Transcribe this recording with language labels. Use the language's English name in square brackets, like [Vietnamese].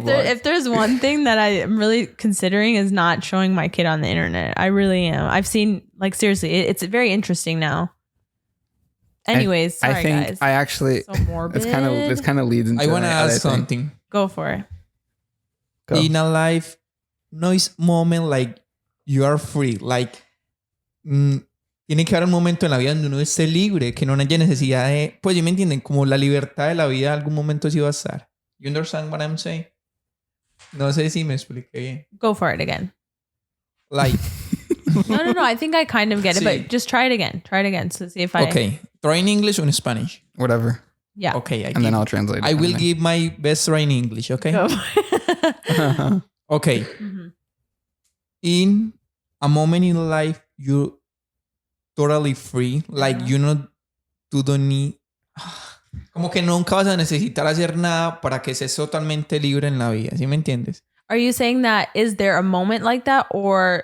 [English] If there's one thing that I am really considering is not showing my kid on the internet. I really am. I've seen, like, seriously, it's very interesting now. Anyways, sorry, I think guys. I actually, so morbid. This kind of leads into. I want to ask something. Go for it. Go. In a life, [Spanish] no es [English] moment like you are free. [Spanish] Like, tiene que haber un momento en la vida donde uno esté libre, que no haya necesidad de... Pues, ¿ya me entienden? Como la libertad de la vida, algún momento sí va a estar. [English] You understand what I'm saying? [Spanish] No sé si me expliqué bien. [English] Go for it again. Like, No. I think I kind of get it, [Spanish] Sí. [English] but just try it again. Try it again to see if I. Okay. Try in English or in Spanish? Whatever. Yeah. Okay. And then I'll translate it. I will And then- give my best try in English, okay? Go. Okay. Mhm. In a moment in life, you're totally free. Like, tú don't need... [Spanish] Como que nunca vas a necesitar hacer nada para que seas totalmente libre en la vida. ¿Sí me entiendes? [English] Are you saying that is there a moment like that, or